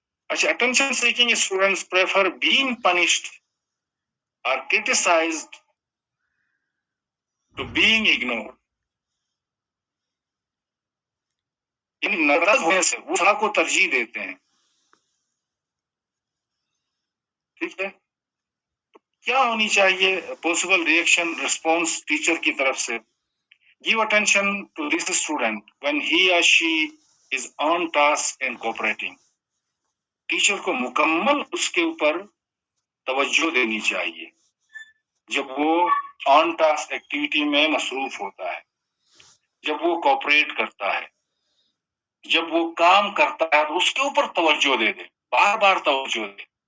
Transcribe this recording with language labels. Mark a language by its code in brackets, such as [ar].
[en] اچھا, attention seeking students prefer being punished اور criticized to being ignored. [ur] یعنی ناراض ہونے سے وہ سزا کو ترجیح دیتے ہیں. ٹھیک ہے, کیا ہونی چاہیے پاسبل ریئیکشن ریسپانس ٹیچر کی طرف سے. [en] Give attention to this student when he or she is on task and cooperating. [ur] Teacher کو مکمل اس کے اوپر توجہ دینی چاہیے جب وہ آن ٹاسک ایکٹیویٹی میں مصروف ہوتا ہے, جب وہ کوپریٹ کرتا ہے, جب وہ کام کرتا ہے, تو اس کے اوپر توجہ دے دے, بار بار توجہ دے,